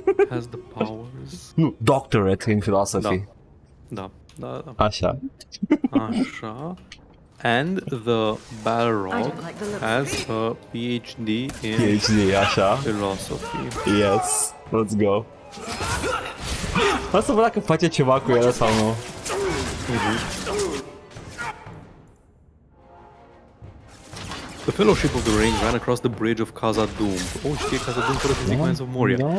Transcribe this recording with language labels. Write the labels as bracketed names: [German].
[English] Has the powers. Nu, doctorate in philosophy. [Romanian] Da. Așa. [English] And the Balrog has a PhD in [Romanian] așa. [English] philosophy. Yes, let's go. [Romanian] O să văd dacă face ceva cu el sau nu. [English] The Fellowship of the Ring ran across the bridge of Casa Doom. [Romanian] Știe Casa Doom fără să zic Mines of Moria.